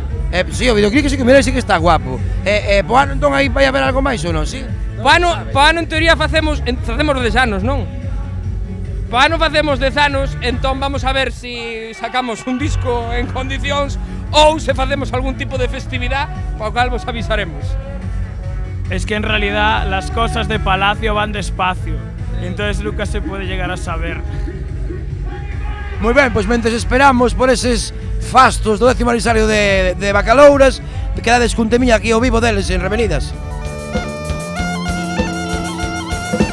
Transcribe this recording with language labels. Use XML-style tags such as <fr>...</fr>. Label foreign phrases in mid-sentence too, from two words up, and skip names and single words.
<gl>Si, o videoclip que sí que mira,</gl> <es>sí que está guapo.</es> <gl>Po ano entón aí vai haber algo máis ou non, si? Po ano en teoría facemos 10 anos, non? Po ano facemos 10 anos, entón vamos a ver se sacamos un disco en condicións ou se facemos algún tipo de festividade, para o cal vos avisaremos.</gl> <es>Es que en realidad las cosas de Palacio van despacio, entonces nunca se puede llegar a saber.</es> <gl>Moi ben, pois mentes esperamos por eses fastos do 10º aniversario de Bacalouras, quedades cun temiña aquí ao vivo deles en Revenidas.</gl>